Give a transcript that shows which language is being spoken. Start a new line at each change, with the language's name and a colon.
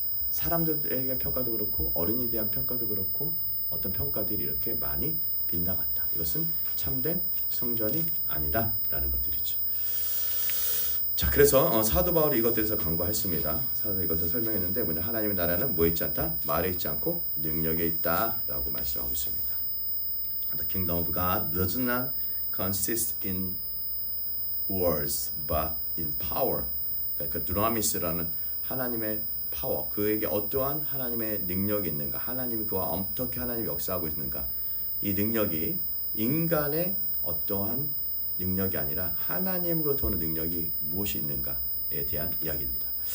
Korean: 사람들에게 평가도 그렇고 어른에 대한 평가도 그렇고 어떤 평가들이 이렇게 많이 빗나갔다. 이것은 참된 성전이 아니다라는 것들이죠. 자, 그래서 사도 바울이 이것들에서 강구했습니다. 사도 이것을 설명했는데 뭐냐, 하나님의 나라는 뭐에 있지 않다? 말에 있지 않고 능력에 있다라고 말씀하고 있습니다.
English: The kingdom of God does not consist in words, but in power.
Korean: 그러니까 두나미스라는 하나님의 파워, 그에게 어떠한 하나님의 능력이 있는가, 하나님이 그와 어떻게 하나님이 역사하고 있는가, 이 능력이 인간의 어떠한 능력이 아니라 하나님으로부터 오는 능력이 무엇이 있는가에 대한 이야기입니다.